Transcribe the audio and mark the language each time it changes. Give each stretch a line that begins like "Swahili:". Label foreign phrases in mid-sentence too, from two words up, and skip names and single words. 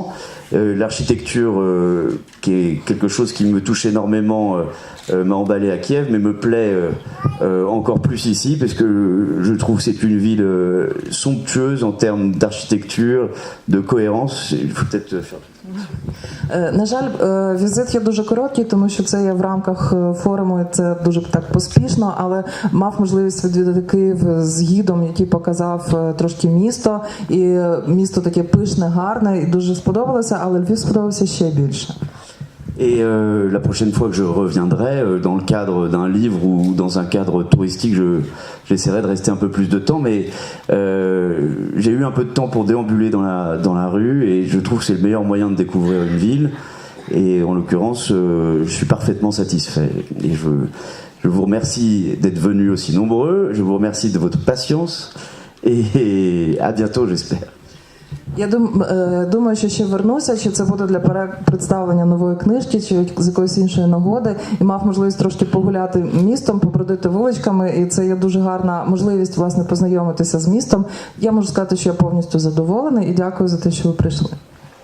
French: L'architecture, qui est quelque chose qui me touche énormément, m'a emballé à Kiev, mais me plaît encore plus ici, parce que je trouve que c'est une ville somptueuse en termes d'architecture, de cohérence. Il faut peut-être faire...
Ukrainian: На жаль, візит є дуже короткий, тому що це є в рамках форуму, і це дуже так поспішно, але мав можливість відвідати Київ з гідом, який показав трошки місто, і місто таке пишне, гарне, і дуже сподобалося, але Львів сподобався ще більше.
French: Et la prochaine fois que je reviendrai, dans le cadre d'un livre ou dans un cadre touristique, j'essaierai de rester un peu plus de temps, mais j'ai eu un peu de temps pour déambuler dans la rue et je trouve que c'est le meilleur moyen de découvrir une ville. Et en l'occurrence, je suis parfaitement satisfait. Et je vous remercie d'être venus aussi nombreux, je vous remercie de votre patience et à bientôt, j'espère.
Ukrainian: Я думаю, що ще вернуся, чи це буде для представлення нової книжки, чи з якоїсь іншої нагоди. І мав можливість трошки погуляти містом, побродити вуличками, і це є дуже гарна можливість, власне, познайомитися з містом. Я можу сказати, що я повністю задоволений і дякую за те, що ви прийшли.